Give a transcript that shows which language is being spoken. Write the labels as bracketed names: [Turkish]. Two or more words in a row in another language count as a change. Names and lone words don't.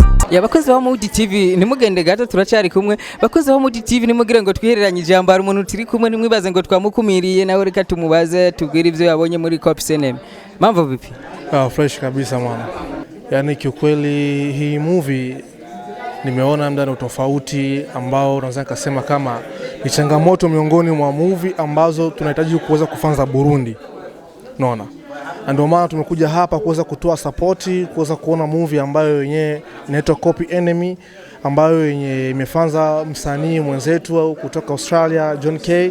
[Rundi] Ya bakozi ba Homewood TV nimugende gato turacari kumwe bakozi ba Homewood TV nimugire ngo twihereranye ijambo ari umuntu turi kumwe nimwibaze ngo twamukumiriye nawe reka tumubaze tubwire ivyo yabonye muri Copsenem. [Swahili] Mambo vipi? Fresh kabisa mwana. Yaani kiukweli hii movie nimeona mdani utofauti ambao unaweza kusema kama ni changamoto miongoni mwa movie ambazo tunahitaji kuweza kufanza Burundi. Unaona? Ndio maana tumekuja hapa kuweza kutoa support, kuweza kuona movie ambayo yenyewe inaitwa Copy Enemy, ambayo yenyewe imefanza msanii mwenzetu kutoka Australia John K.